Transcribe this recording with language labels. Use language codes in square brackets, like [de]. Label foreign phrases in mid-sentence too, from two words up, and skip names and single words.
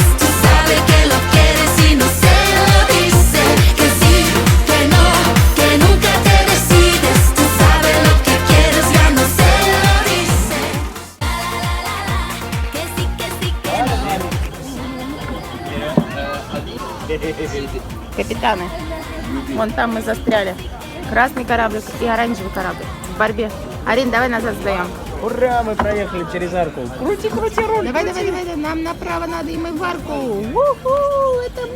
[es] Tú sabes que lo quieres y no se lo dices. Que sí, que no, que nunca te decides. Tú sabes lo que quieres, ya no se lo dices. Que sí, que sí, que no. [ru] Капитаны, вон там мы застряли. Красный кораблик и оранжевый кораблик в борьбе. Арин, давай назад сдаем. Ура, мы проехали через арку. Крути руль. Давай, нам направо надо, и мы в арку. У-ху,